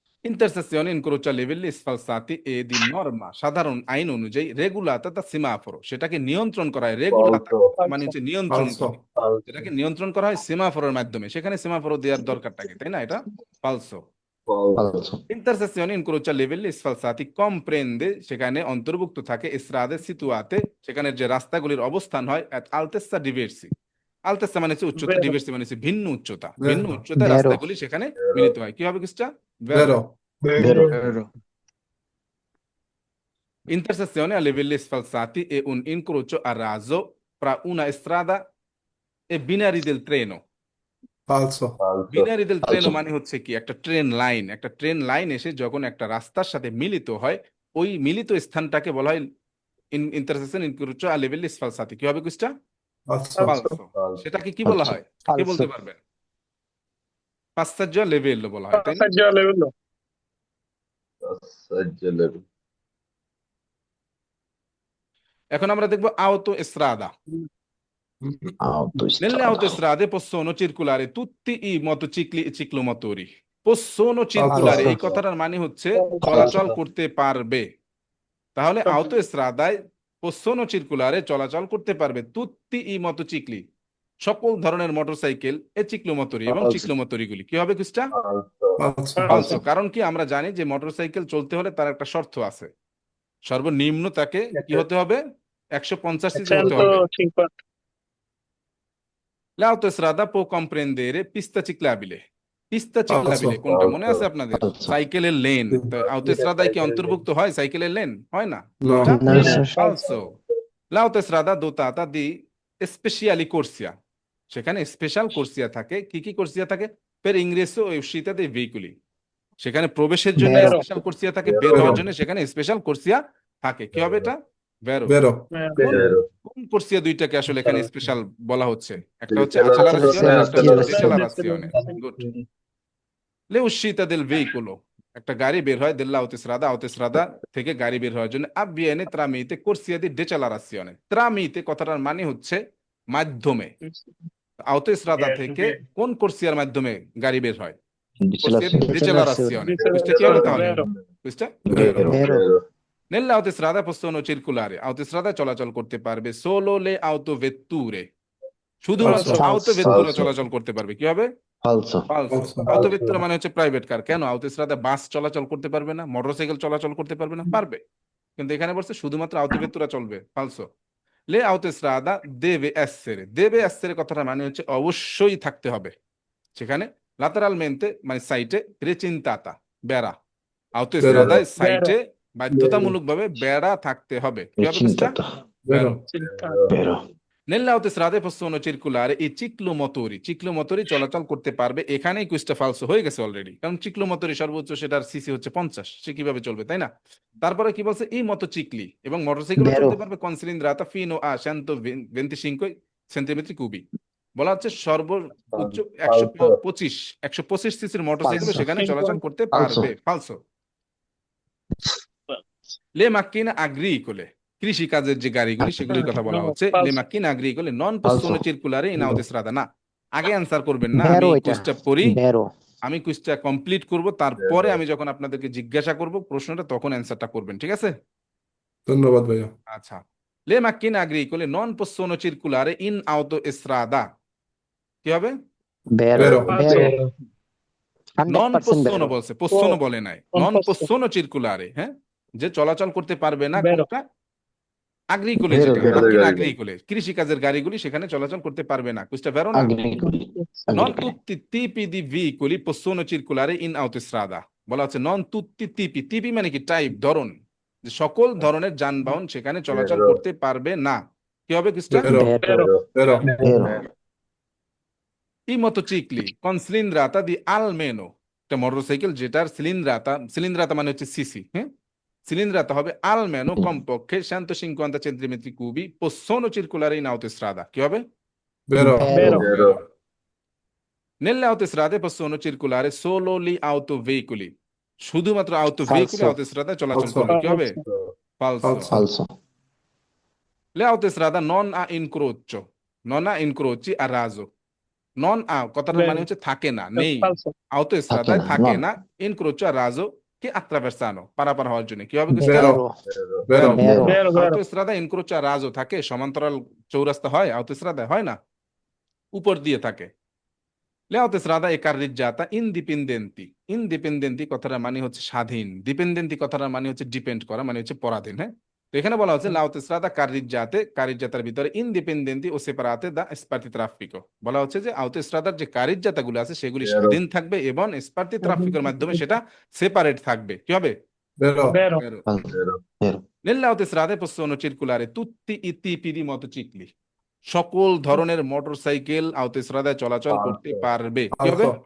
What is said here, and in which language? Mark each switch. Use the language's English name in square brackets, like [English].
[Italian] Intersezione incrocia livelli sfalsati e di norma, [Bangla] সাধারণ আইন অনুযায়ী রেগুলাতা তা সিমাফোরো, সেটাকে নিয়ন্ত্রণ করা হয়। রেগুলাতা মানে হচ্ছে নিয়ন্ত্রণ [Italian] Falso. [Bangla] করা, সেটাকে নিয়ন্ত্রণ করা হয় সিমাফোরের মাধ্যমে। সেখানে সিমাফোরো দেওয়ার দরকারটা কি, তাই না? এটা ফালসো। [Italian] Intersezione incrocia livelli sfalsati comprende, [Bangla] সেখানে অন্তর্ভুক্ত থাকে [Italian] strade situate, [Bangla] সেখানে যে রাস্তাগুলির অবস্থান হয় [Italian] at altezza diversi। [Bangla] আলতেসা মানে হচ্ছে উচ্চতা, ডিভার্সি মানে হচ্ছে ভিন্ন উচ্চতা, ভিন্ন উচ্চতা [Italian] Vero. [Bangla] রাস্তাগুলি সেখানে মিলিত হয়। কি হবে কিসটা? [Italian] Vero. Vero. Vero. Intersezione a livelli sfalsati e un incrocio a raso fra una strada e binari del treno। Falso. বিনারি del treno Falso. [Bangla] মানে হচ্ছে কি, একটা ট্রেন লাইন, একটা ট্রেন লাইন এসে যখন একটা রাস্তার সাথে মিলিত হয়, ওই মিলিত স্থানটাকে বলা হয় ইন্টারসেকশন ইনক্রোচো [Italian] a livelli sfalsati। [Bangla] কি হবে কিসটা? [Italian] Falso. [Bangla] ফালসো। সেটাকে কি বলা হয়? কে বলতে [Italian] Falso. [Bangla] পারবেন? [Italian] passaggio a livello [Bangla] বলা হয়, তাই না? [Italian] Passaggio a livello. [Bangla] এখন আমরা দেখবো auto strada। [Italian] Nelle Autostrada. autostrade possono circolare tutti i motocicli e ciclomotori। possono circolare, [Bangla] এই কথাটার মানে হচ্ছে চলাচল করতে পারবে। তাহলে autostradaয় [Italian] possono circolare, [Bangla] চলাচল করতে পারবে [Italian] tutti i motocicli, [Bangla] সকল ধরনের মোটরসাইকেল এ চিক্লোমোটরি এবং চিক্লোমোটরিগুলি। কি হবে কিসটা? [Italian] Falso. [Bangla] ফালসো। কারণ কি, আমরা জানি যে মোটরসাইকেল চলতে হলে তার একটা শর্ত আছে, সর্বনিম্ন তাকে কি হতে হবে? 150 সিসি হতে হবে। 150. [Italian] L'autostrada può comprendere pista ciclabile। [Bangla] পিস্তা চিকলাবিলে কোনটা মনে আছে আপনাদের? [Italian] Falso. [Bangla] সাইকেলের লেন। autostradaয় কি অন্তর্ভুক্ত হয় সাইকেলের লেন? হয় না। [English] No. No, sir. [Bangla] ফালসো। [Italian] L'autostrada dotata di speciali corsia, [Bangla] সেখানে স্পেশাল কোর্সিয়া থাকে। কি কি কোর্সিয়া থাকে? [Italian] per ingresso e uscita dei veicoli, [Bangla] সেখানে প্রবেশের জন্য [Italian] Vero. [Bangla] স্পেশাল কোর্সিয়া থাকে, বের হওয়ার জন্য সেখানে স্পেশাল কোর্সিয়া থাকে। কি হবে এটা? ভেরো। [Italian] Vero. [Bangla] কোন কোর্সিয়া দুইটাকে আসলে এখানে স্পেশাল বলা হচ্ছে? একটা হচ্ছে [Italian] Accelerazione [Bangla] accelerazione, একটা হচ্ছে [Italian] e decelerazione। গুড। le uscite del veicolo, [Bangla] একটা গাড়ি বের হয় [Italian] dell'autostrada, [Bangla] autostrada থেকে গাড়ি বের হওয়ার জন্য [Italian] avviene tramite corsia di decelerazione। [Bangla] tramite কথাটার মানে হচ্ছে মাধ্যমে। autostrada থেকে কোন কোর্সিয়ার মাধ্যমে গাড়ি বের হয়? [Italian] corsia di decelerazione। [Bangla] বুঝতে কি হবে তাহলে? [Italian] Vero. [Bangla] বুঝতে? [Italian] Vero. Nell'autostrada possono circolare, autostrada [Bangla] চলাচল করতে পারবে [Italian] solo le autovetture, [Bangla] শুধুমাত্র [Italian] Falso. autovettura Falso. [Bangla] চলাচল করতে পারবে। কি হবে? [Italian] Falso. [Bangla] ফালসো। [Italian] Falso. [Bangla] autovettura মানে হচ্ছে প্রাইভেট কার। কেন? autostrada বাস চলাচল করতে পারবে না, মোটরসাইকেল চলাচল করতে পারবে না? পারবে। কিন্তু এখানে বলছে শুধুমাত্র autovettura চলবে। ফালসো। [Italian] le autostrada deve essere [Bangla] কথাটা মানে হচ্ছে অবশ্যই থাকতে হবে সেখানে lateralmente মানে সাইটে recintata, বেড়া। autostradaয় সাইটে বাধ্যতামূলকভাবে বেড়া থাকতে হবে। কি হবে বুঝটা? [Italian] Recintata. [Bangla] বেরো। [Italian] Vero. Nelle autostrade possono circolare i ciclomotori, [Bangla] চিক্লোমোটরি চলাচল করতে পারবে। এখানেই কুইজটা ফালসো হয়ে গেছে অলরেডি, কারণ চিক্লোমোটরি সর্বোচ্চ সেটার সিসি হচ্ছে 50, সে কিভাবে চলবে, তাই না? তারপরে কি বলছে? ই মোটরসাইকেল এবং মোটরসাইকেল [Italian] Vero. [Bangla] চলতে পারবে [Italian] con cilindrata fino a 125 [Bangla] centimetre কিউবি। বলা হচ্ছে সর্বোচ্চ 125 সিসির মোটরসাইকেল [Italian] Falso. [Bangla] সেখানে চলাচল করতে [Italian] Falso. [Bangla] পারবে। ফালসো। [Italian] le macchine agricole, [Bangla] কৃষি কাজের যে গাড়িগুলি সেগুলির কথা বলা হচ্ছে। [Italian] Falso. le macchine agricole non possono Falso. circolare in autostrada। [Bangla] না, আগে অ্যান্সার করবেন না, [Italian] Vero [Bangla] আমি এটা। কুইজটা পড়ি, [Italian] Vero. [Bangla] আমি কুইজটা কমপ্লিট করব, তারপরে আমি যখন আপনাদেরকে জিজ্ঞাসা করব প্রশ্নটা তখন অ্যান্সারটা করবেন, ঠিক আছে? ধন্যবাদ ভাইয়া। আচ্ছা। [Italian] le macchine agricole non possono circolare in autostrada। [Bangla] কি হবে? [Italian] Vero. Vero. Vero. [Bangla] নন 100% পোসোনো [Italian] vero. [Bangla] বলছে, পোসোনো বলে নাই, নন [Italian] Non [Bangla] পোসোনো চিরকুলারে। হ্যাঁ, যে চলাচল করতে পারবে না [Italian] Vero. [Bangla] কোনটা? আগ্রিকুলে, [Italian] Vero, [Bangla] যেটা [Italian] vero. [Bangla] মাকিনা আগ্রিকুলে, কৃষি কাজের গাড়িগুলি সেখানে চলাচল করতে পারবে না। কুইজটা ভেরো না? [Italian] Agricoli. Non Agricoli. tutti i tipi di veicoli possono circolare in autostrada। [Bangla] বলা হচ্ছে নন তুত্তি তিপি, তিপি মানে কি? টাইপ, ধরন, যে সকল ধরনের যানবাহন সেখানে চলাচল করতে পারবে না। কি হবে কুইজটা? [Italian] Vero. Vero. Vero. Vero. I motocicli con cilindrata di almeno, [Bangla] একটা মোটরসাইকেল যেটার সিলিন্দ্রাতা মানে হচ্ছে সিসি, হ্যাঁ, cilindrata হবে almeno কমপক্ষে 150 centimetre কিউবি [Italian] possono circolare in autostrada। [Bangla] কি হবে? [Italian] Vero. Vero. Vero. Nelle autostrade possono circolare solo gli autoveicoli, শুধুমাত্র autoveicoli Falso. [Bangla] autostrada চলাচল [Italian] Falso. [Bangla] করবে কি হবে falso [Italian] Falso. Falso. le autostrada non ha incrocio non ha incroci a raso [Bangla] নন কথাটার মানে হচ্ছে থাকে না নেই autostrada থাকে না, থাকে [Italian] non. [Bangla] না [Italian] incrocio a raso che attraversano [Bangla] পারাপার হওয়ার জন্য কি হবে বুঝতে [Italian] Vero. Vero. Vero. Vero. [Bangla] autostrada incrocio a raso থাকে সমান্তরাল চৌরাস্তা হয় autostrada হয় না উপর দিয়ে থাকে [Italian] Le autostrada e carreggiata indipendenti [Bangla] indipendenti কথাটার মানে হচ্ছে স্বাধীন dipendenti কথাটার মানে হচ্ছে ডিপেন্ড করা মানে হচ্ছে পরাধীন হ্যাঁ তো এখানে বলা হচ্ছে la autostrada carreggiataর ভিতরে [Italian] indipendenti o separate da sparti traffico [Bangla] বলা হচ্ছে যে autostradaর যে কারিজ্জাতাগুলো আছে সেগুলি স্বাধীন থাকবে এবং sparti trafficoর মাধ্যমে সেটা সেপারেট থাকবে কি হবে [Italian] Vero. Vero. Vero. Nelle autostrade possono circolare tutti i tipi di motocicli [Bangla] সকল ধরনের মোটরসাইকেল autostradaয় চলাচল করতে পারবে কি হবে